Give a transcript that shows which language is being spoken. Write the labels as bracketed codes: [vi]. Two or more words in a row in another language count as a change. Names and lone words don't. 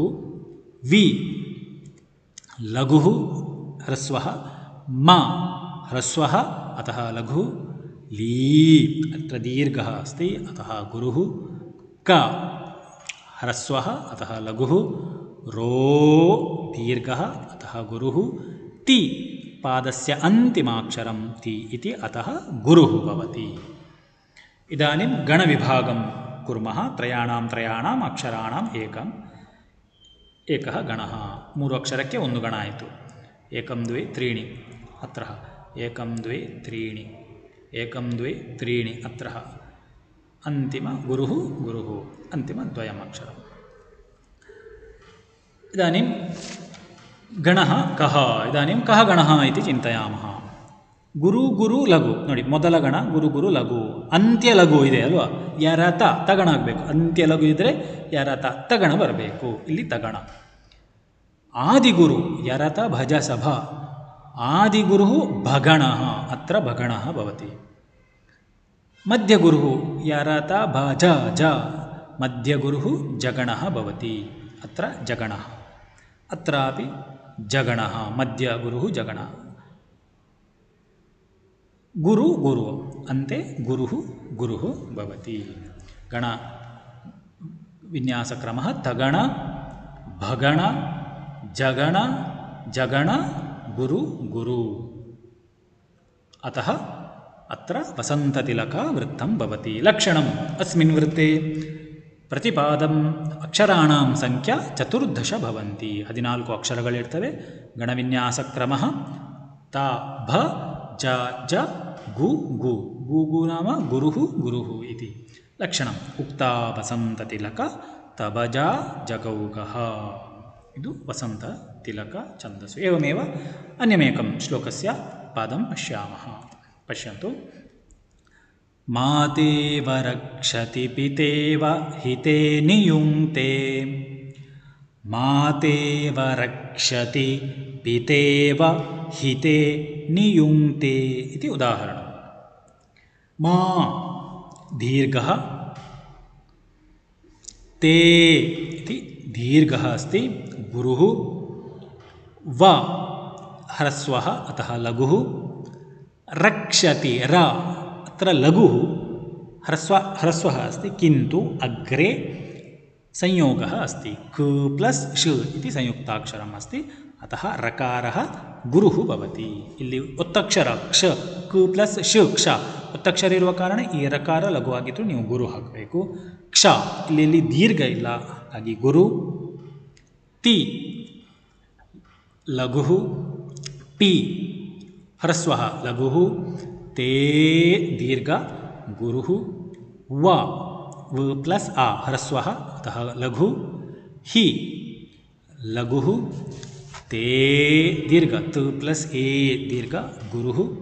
[sa] ವಿ ಲಘು ಹ್ರಸ್ವ. ಮ ಹ್ರಸ್ವ ಅತಃ ಲಘು. ಲೀ ಅತ್ರ ದೀರ್ಘ ಅಸ್ತಿ ಅತಃ ಗುರು. ಕ ಹ್ರಸ್ವ ಅತಃ ಲಘು. ರೋ ದೀರ್ಘ ಅತಃ ಗುರು. ತಿ ಪಾದಸ್ಯ ಅಂತಿಮಾಕ್ಷರಂ ತಿ ಇತಿ ಅತಃ ಗುರು ಭವತಿ. ಇದಾನಿಂ ಗಣವಿಭಾಗಂ ಕುರ್ಮಃ. ತ್ರಯಾಣಾಂ ಅಕ್ಷರಾಣಾಂ ಏಕಃ ಗಣಃ. [kn] ಮೂರು ಅಕ್ಷರಕ್ಕೆ ಒಂದು ಗಣ ಆಯಿತು. [sa] ಏಕಂ ದ್ವೇ ತ್ರೀಣಿ ಅತ್ರ. ಏಕಂ ದ್ವೇ ತ್ರೀಣಿ. ಏಕಂ ದ್ವೇ ತ್ರೀಣಿ ಅತ್ರ. ಅಂತಿಮ ಗುರು ಅಂತಿಮ ದ್ವಯಂ ಅಕ್ಷರಂ. ಇದಾನಿಂ ಗಣಃ ಕಃ. ಇದಾನಿಂ ಕಃ ಗಣಃ ಇತಿ ಚಿಂತಯಾಮಃ. [kn] ಗುರು ಗುರು ಲಘು ನೋಡಿ, ಮೊದಲ ಗಣ ಗುರು ಗುರು ಲಘು. ಅಂತ್ಯ ಲಘು ಇದೆ ಅಲ್ವಾ, ಯರತ ತಗಣ ಆಗಬೇಕು. ಅಂತ್ಯ ಲಘು ಇದ್ದರೆ ಯರತ ತಗಣ ಬರಬೇಕು. ಇಲ್ಲಿ ತಗಣ. [sa] ಆದಿಗುರು ಯರತ ಭಜ ಸಭ. ಆದಿಗುರು ಭಗಣಃ ಅತ್ರ ಭಗಣಃ ಭವತಿ. ಮಧ್ಯಗುರು ಯರತ ಭಜ ಜ. ಮಧ್ಯಗುರು ಜಗಣಃ ಭವತಿ ಅತ್ರ ಜಗಣಃ. ಅತ್ರಾಪಿ ಜಗಣಃ ಮಧ್ಯಗುರು ಜಗಣ. ಗುರು ಗುರು ಅಂತೆ ಗುರು ಭವತಿ. ಗಣ ವಿನ್ಯಾಸಕ್ರಮಃ ತಗಣ ಭಗಣ ಜಗಣ ಜಗಣ ಗುರು ಗುರು. ಅತಃ ಅತ್ರ ವಸಂತತಿಲಕ ವೃತ್ತಂ ಭವತಿ. ಲಕ್ಷಣಂ ಅಸ್ಮಿನ್ ವೃತ್ತೆ ಪ್ರತಿಪಾದಂ ಅಕ್ಷರಾಣಾಂ ಸಂಖ್ಯಾ 14 ಭವಂತಿ. 14 ಅಕ್ಷರಗಳಿರ್ತವೆ. ಗಣವಿನ್ಯಾಸಕ್ರಮಃ ತ ಭ ಜ ಜ ಗು ಗು. ಗು ಗು ನಾಮ ಗುರು ಗುರು ಇತಿ. ಲಕ್ಷಣಂ ಉಕ್ತ ವಸಂತ ತಿಲಕ ತಬಜ ಜಗೌಗಃ. [kn] ಇದು ವಸಂತ ತಿಲಕ ಛಂದಸ್ಸು. [sa] ಏವಮೇವ ಅನ್ಯಮೇಕಂ ಶ್ಲೋಕಸ್ಯ ಪಾದಂ ಪಶ್ಯಾಮಃ. ಪಶ್ಯಂತು. ಮಾತೇವ ರಕ್ಷತಿ ಪಿತೇವ ಹಿತೇ ನಿಯುಂಕ್ತೆ. ಮಾತೇವ ರಕ್ಷತಿ ಪಿತೇವ ಹಿತೇ ನಿಯುಂಕ್ತೆ ಇತಿ ಉದಾಹರಣೆ. ಮಾ ದೀರ್ಘಃ ತೇ ಇತಿ ದೀರ್ಘಃ ಅಸ್ತಿ. ಗುರುಃ ವ ಹ್ರಸ್ವಃ ಅತಃ ಲಘುಃ. ರಕ್ಷತಿ ರ ಅತ್ರ ಲಘುಃ ಹ್ರಸ್ವಃ अस्ति किन्तु अग्रे संयोगः अस्ति. क प्लस श इति संयुक्ताक्षरम् अस्ति. अतः रकारः गुरुः भवति. [kn] ಇಲ್ಲಿ ಒತ್ತಕ್ಷರ ಕ್ಷ ಕ ಪ್ಲಸ್ ಶ ಕ್ಷ ಒತ್ತಕ್ಷರ ಇರುವ ಕಾರಣ ಈ ರಕಾರ ಲಘುವಾಗಿತ್ತು, ನೀವು ಗುರು ಹಾಕಬೇಕು. ಕ್ಷ ಇಲ್ಲಿ ದೀರ್ಘ ಇಲ್ಲ, ಹಾಗಾಗಿ ಗುರು. [sa] ತಿ ಲಘು. ಪಿ ಹ್ರಸ್ವ ಲಘು, ತೇ ದೀರ್ಘ ಗುರು, ವ ಪ್ಲಸ್ ಆ ಹ್ರಸ್ವ ಅತಃ ಲಘು, ಹಿ ಲಘು, ತೇ ದೀರ್ಘ ತ ಪ್ಲಸ್ ಎ ದೀರ್ಘ ಗುರು,